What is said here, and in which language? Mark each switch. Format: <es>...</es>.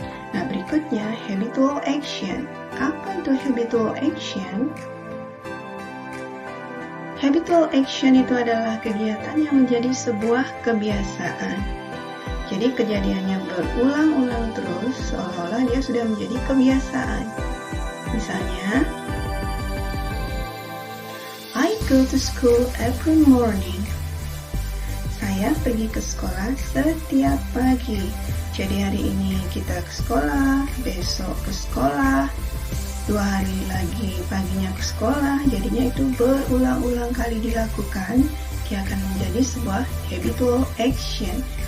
<id>Nah, berikutnya habitual action. Apa itu habitual action? Habitual action itu adalah kegiatan yang menjadi sebuah kebiasaan. Jadi kejadiannya berulang-ulang terus seolah-olah dia sudah menjadi kebiasaan. Misalnya,</id> <en>I go to school every morning.</en> <id>Saya pergi ke sekolah setiap pagi. Jadi hari ini kita ke sekolah, besok ke sekolah, 2 hari lagi paginya ke sekolah. Jadinya itu berulang-ulang kali dilakukan. Dia akan menjadi sebuah habitual action.</id>